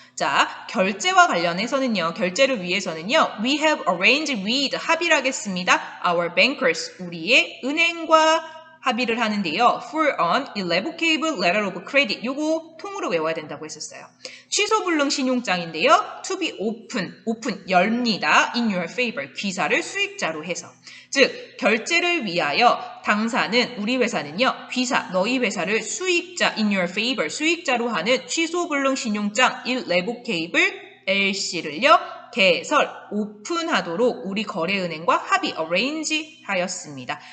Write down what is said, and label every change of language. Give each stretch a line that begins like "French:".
Korean: 자, 결제와 관련해서는요, 결제를 위해서는요,
English: we have arranged with,
Korean: 합의를 하겠습니다.
English: our bankers,
Korean: 우리의 은행과 합의를 하는데요.
English: for an irrevocable letter of credit.
Korean: 요거 통으로 외워야 된다고 했었어요. 취소 불능 신용장인데요.
English: to be open,
Korean: 열립니다.
English: in your favor,
Korean: 귀사를 수익자로 해서. 즉, 결제를 위하여 당사는, 우리 회사는요, 귀사, 너희 회사를 수익자, in your favor, 수익자로 하는 취소 불능 신용장
English: irrevocable LC
Korean: 를요, 개설, 오픈하도록 우리 거래은행과 합의, arrange 하였습니다.